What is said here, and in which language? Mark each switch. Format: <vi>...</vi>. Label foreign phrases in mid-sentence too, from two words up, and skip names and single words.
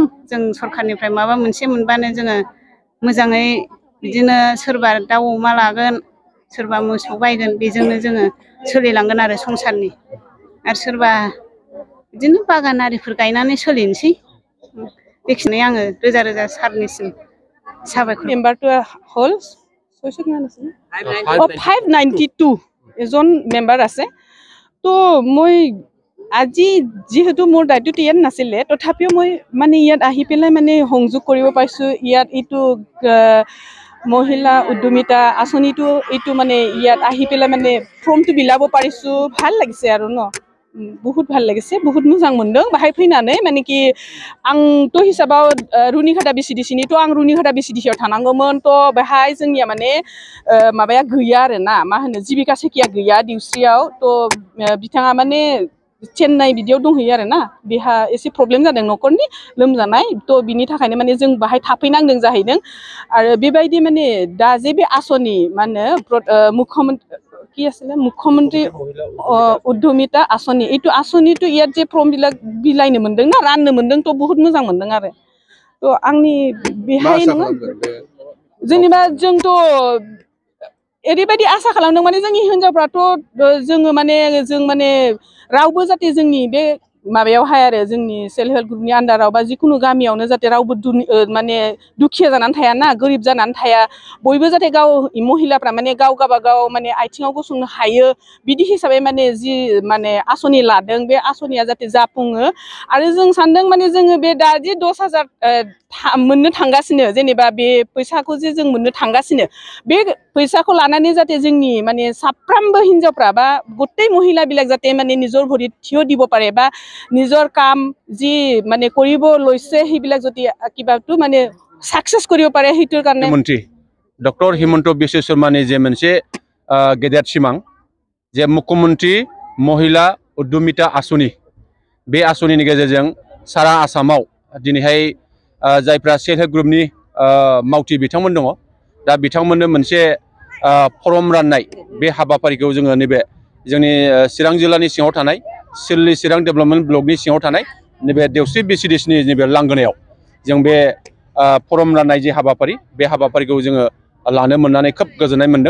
<brx>जों सरखारनिफ्राय माबा मोनसे मोनबानो जोङो मोजाङै बिदिनो सोरबा दाउ अमा लागोन, सोरबा मोसौ बायगोन, बेजोंनो जोङो सोलिलांगोन आरो संसारनि। आरो सोरबा बिदिनो बागान आरिफोर गायनानै सोलिनोसै। बेखिनि आङो रोजा रोजा सारनिसिम साबायखर।</brx> <as>मेम्बारটো হ'ল 592 এজন মেম্বাৰ আছে। তো মই আজি যেহেতু মোৰ দায়িত্বটো ইয়াত নাছিলে, তথাপিও মই মানে ইয়াত আহি পেলাই মানে সংযোগ কৰিব পাৰিছোঁ। ইয়াত এইটো মহিলা উদ্যমিতা আঁচনিটো এইটো মানে ইয়াত আহি পেলাই মানে ফৰ্মটো বিলাব পাৰিছোঁ। ভাল লাগিছে আৰু বহুত ভাল লাগিছে, বহুত</as> <brx>मोजां मोनदों बाहाय फैनानै। माने कि आंथ' हिसाबाव रुनिखाता बिसिडिसिनिथ' आं रुनिखाता बिसिडिसियाव थानांगौमोन। थ' बेहाय जोंनिया माने माबाया गैया आरो ना, मा होनो जिबिका सेकिया गैया दिउस्रियाव। थ' बिथाङा माने चेन्नाइ बिदियाव दंहैयो आरो ना, बेहा एसे प्रब्लेम जादों न'खरनि लोमजानाय। थ' बिनि थाखायनो माने जों बाहाय थाफैनांदों जाहैदों। आरो बेबायदि माने दा जे बे आसनि मा होनो मुख्यमन्त्री उद्यमिता आसनि, এইটো आसनिটো</brx> <as>ইয়াত যে</as> <brx>फर्म बिलाइनो मोनदों ना, राननो मोनदों, थ' बहुत मोजां मोनदों आरो। थ' आंनि बेहाय नङा जेनेबा जोंथ' ओरैबायदि आसा खालामदों माने जोंनि हिनजावफ्राथ' जोङो माने जों माने रावबो जाहाथे जोंनि बे माबायावहाय आरो जोंनि सेल्फ हेल्प ग्रुपनि आन्दाराव बा जिखुनु गामियावनो जाहाथे रावबो माने दुखिया जानानै थाया ना, गोरिब जानानै थाया। बयबो जाहाथे गाव महिलाफ्रा माने गावबागाव माने आथिङाव गसंनो हायो। बिदि हिसाबै माने जि माने आसनि लादों, बे आसनिया जाहाथे जाफुङो। आरो जों सानदों माने जोङो बे दा जे 10,000 मोननो थांगासिनो, जेनेबा बे फैसाखौ जे जों मोननो थांगासिनो, बे फैसाखौ लानानै जाहाथे जोंनि</brx> <as>মানে সাপ্রামবো হিনজাওफ्রা বা গোটেই মহিলাবিলাক যাতে মানে নিজৰ ভৰিত থিয় দিব পাৰে বা নিজৰ কাম যি মানে কৰিব লৈছে সেইবিলাক যদি কিবাটো মানে সাকসেস কৰিব পাৰে, সেইটোৰ কাৰণে</as> <brx>মন্ত্ৰী ডক্টৰ হিমন্ত বিশ্ব শৰ্মাनि जे मोनसे गेदेर सिमां जे मुख्यमन्त्री महिला उद्यमिता आसनि, बे आसनिनि गेजेरजों सारा आसामाव दिनैहाय जायफ्रा सेल्फ हेल्प ग्रुपनि मावथि बिथांमोन दङ, दा बिथांमोननो मोनसे फर्म राननाय बे हाबाफारिखौ जोङो नैबे जोंनि चिरां जिल्लानि सिङाव थानाय सिललि चिरां डेभेलपमेन्ट ब्लकनि सिङाव थानाय नैबे देवस्रि बिसिडिसिनि नैबे लांगोनायाव जों बे फर्म राननाय जे हाबाफारि बे हाबाफारिखौ जोङो लानो मोननानै खोब गोजोननाय मोनदों।</brx>